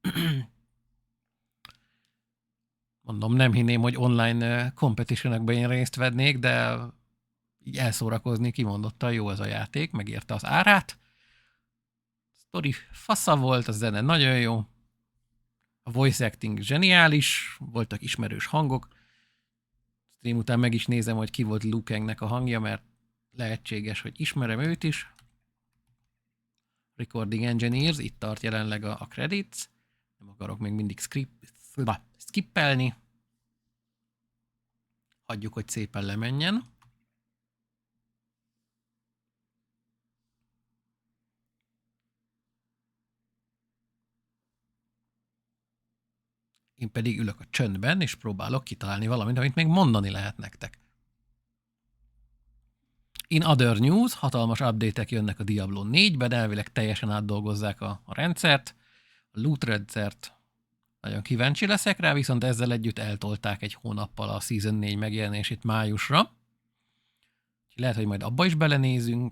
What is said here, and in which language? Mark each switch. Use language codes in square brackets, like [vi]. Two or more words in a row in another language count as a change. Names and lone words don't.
[hu] Mondom, nem hinném, hogy [en] online competitionokban [hu] én részt vennék, de így elszórakozni kimondottan jó ez a játék, megérte az árát. Story fasza volt, a zene nagyon jó. A [en] voice acting [hu] zseniális, voltak ismerős hangok. Stream után meg is nézem, hogy ki volt Liu Kangnek a hangja, mert lehetséges, hogy ismerem őt is. [en] Recording Engineers, [hu] itt tart jelenleg a credits. Nem akarok még mindig skippelni. Hagyjuk, hogy szépen lemenjen. Én pedig ülök a csöndben, és próbálok kitalálni valamit, amit még mondani lehet nektek. [en] In other news, [hu] hatalmas update-ek jönnek a Diablo 4-ben, elvileg teljesen átdolgozzák a rendszert, a loot rendszert, Nagyon kíváncsi leszek rá, viszont ezzel együtt eltolták egy hónappal a Season 4 megjelenését májusra. Lehet, hogy majd abba is belenézünk.